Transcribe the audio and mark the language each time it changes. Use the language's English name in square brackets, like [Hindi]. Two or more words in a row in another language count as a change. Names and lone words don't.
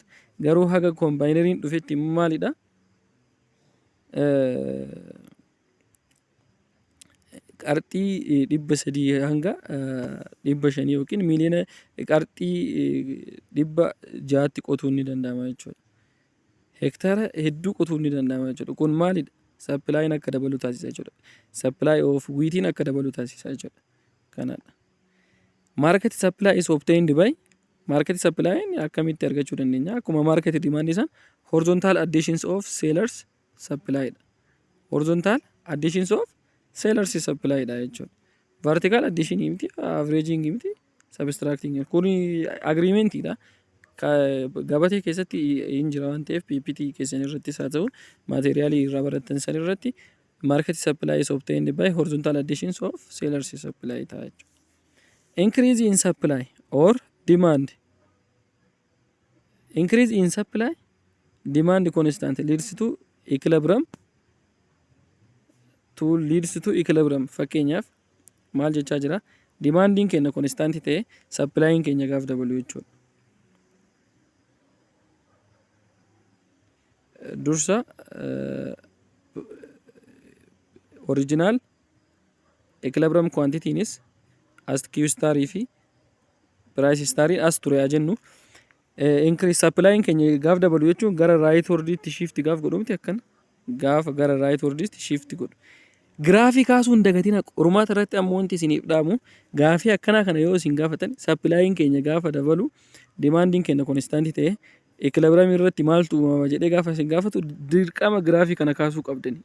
[Oromo] Garuu haga combineriin dhufetti maalidha? Qarxii 300 hanga 500 yookiin miliyoona qarxii 600 qotuun ni danda'ama jechuudha. Hektaara hedduu qotuun ni danda'ama jechuudha. Kun maalidha? Supply'n akka dabalu taasisa jechuudha. [English] Supply of wheat'n [Oromo] akka dabalu taasisa jechuudha. Kanadha. [English] Market supply is obtained by market supply'n [Oromo] akkamitti argachuu dandeenya? [English] Akkuma market demand isaan horizontal additions of sellers supply dha. Horizontal additions of sellers supply [Oromo] dha jechuudha. [English] Vertical addition miti, averaging miti, subtracting. [Oromo] Kuni agreement dha. Gabatee keessatti hin jira waan ta'eef PPT keessan irrattis haa ta'u materiaalii irraa barattan san irratti [English] market supply is obtained by horizontal additions of sellers supply [Oromo] ta'a jechuudha. [English] Increase in supply or demand. Increase in supply, demand constant leads to equilibrium. [Oromo] Fakkeenyaaf maal jechaa jira? Demanding keenya constant ta'e supplying keenya gaaf dabalu jechuudha. [English] Dursa original equilibrium quantity is as Q star fi price star as [Oromo] ture jennu. Increase supplying keenya gaaf dabalu jechuun gara right ordiitti shift gaaf godhu miti akkana. Gaafa gara right ordiitti shift godhu. Graafii kaasuun dagatina qormaata irratti ammoo wanti isiniif dhaamu gaafii akkanaa kana yoo isin gaafatan supplying keenya gaafa dabalu demanding keenya constant ta'e equilibrium irratti maaltu uumama jedhee gaafa isin gaafatu dirqama graafii kana kaasuu qabdani.